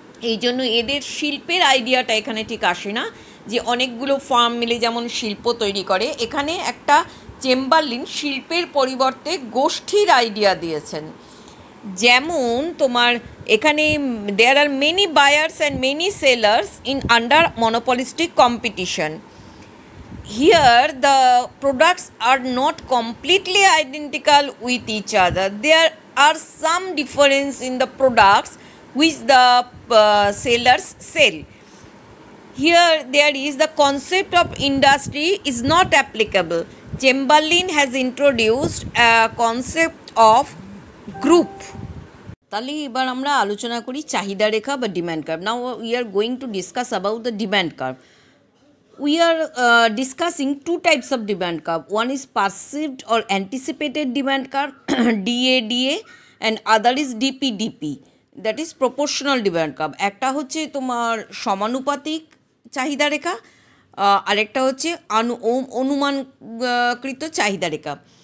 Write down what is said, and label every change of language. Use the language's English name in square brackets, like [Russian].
[Bangla] এই জন্য এদের শিল্পের আইডিয়াটা এখানে ঠিক আসে না, যে অনেকগুলো ফার্ম মিলে যেমন শিল্প তৈরি করে, এখানে একটা চেম্বারলিন শিল্পের পরিবর্তে গোষ্ঠীর আইডিয়া দিয়েছেন। যেমন তোমার এখানে [English] There are many buyers and many sellers in under monopolistic competition. Here the products are not completely identical with each other. There are some difference in the products which the sellers sell. Here there is the concept of industry is not applicable. Chamberlain has introduced a concept of group. [Bangla] তাহলে এবার আমরা আলোচনা করি চাহিদা রেখা বা demand curve. [English] Now we are going to discuss about the demand curve. We are discussing two types of demand curve. One is perceived or anticipated demand curve DADA, and other is DPDP, that is proportional demand curve. [Bangla] একটা হচ্ছে তোমার সমানুপাতিক চাহিদা রেখা, আরেকটা হচ্ছে অনুমানকৃত চাহিদা রেখা।